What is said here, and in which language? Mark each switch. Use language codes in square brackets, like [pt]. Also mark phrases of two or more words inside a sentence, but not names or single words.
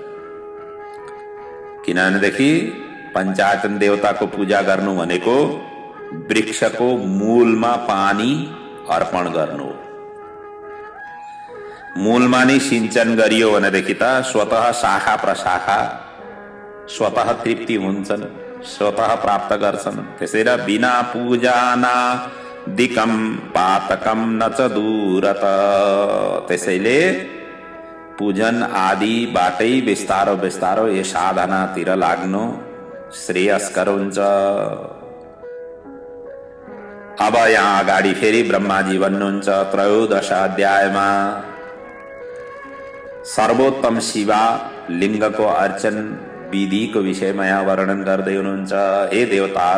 [ne] किनभनेदेखि पञ्चायतन देवताको पूजा गर्नु भनेको वृक्षको मूलमा पानी अर्पण गर्नु हो। मूलमा नै सिंचन गरियो भनेदेखि त स्वतः शाखा प्रशाखा स्वतः तृप्ति हुन्छन्, स्वतः प्राप्त गर्छन्। [sa] त्यसैले बिना पूजाना दिकम पातकम न च दूरत। [ne] त्यसैले पूजन आदिबाटै बिस्तारो बिस्तारो यो साधनातिर लाग्नु श्रेयस्कर हुन्छ। अब यहाँ अगाडि फेरि ब्रह्माजी भन्नुहुन्छ 13 अध्यायमा सर्वोत्तम शिवा लिङ्गको अर्चन विधिको विषयमा यहाँ वर्णन गर्दै हुनुहुन्छ।